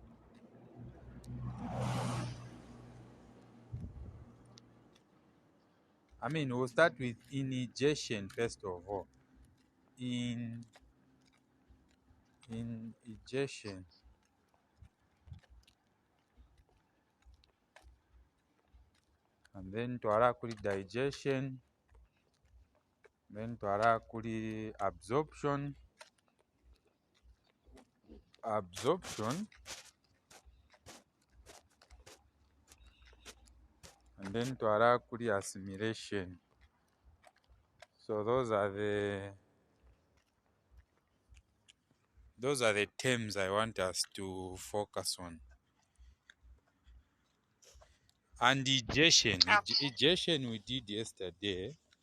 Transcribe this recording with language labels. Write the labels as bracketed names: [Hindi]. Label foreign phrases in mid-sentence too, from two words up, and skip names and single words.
[English] We'll start with indigestion first of all. Indigestion. And then [Bemba] twala kuli [English] digestion. Then [Bemba] twala kuli [English] absorption. And then [Bemba] twala kuli [English] assimilation. So those are the terms I want us to focus on. And digestion we did yesterday.